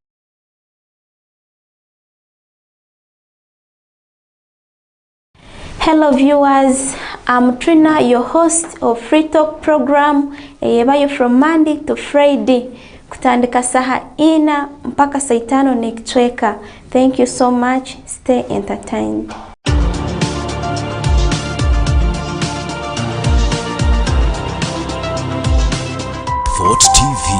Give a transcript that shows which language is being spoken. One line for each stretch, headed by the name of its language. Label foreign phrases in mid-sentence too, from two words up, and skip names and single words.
English: Hello viewers, I'm TRINAH, your host of Free Talk program.
Tooro: Ebayo from Monday to Friday. Kutandika saha ina mpaka saa 5 nikitweka.
English: Thank you so much. Stay entertained. Fort TV.